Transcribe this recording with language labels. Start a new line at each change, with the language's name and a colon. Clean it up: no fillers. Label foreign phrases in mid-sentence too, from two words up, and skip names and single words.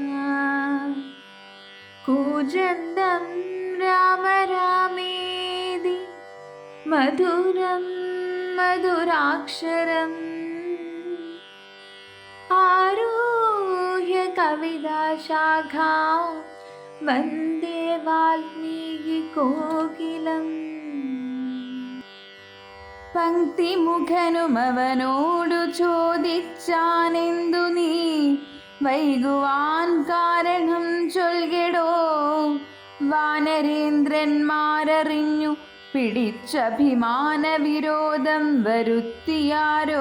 Sanskrit: कूजन्तं राम रामेति मधुरं मधुराक्षरम् आरुह्य कविताशाखां वन्दे वाल्मीकिकोकिलम्।
Malayalam: പങ്ക്തിമുഖനുമവനോടു ചോദിച്ചാനെന്തു നീ വൈകുവാൻ കാരണം ചൊൽകെടോ. വാനരേന്ദ്രന്മാരറിഞ്ഞു പിടിച്ചഭിമാന വിരോധം വരുത്തിയാരോ.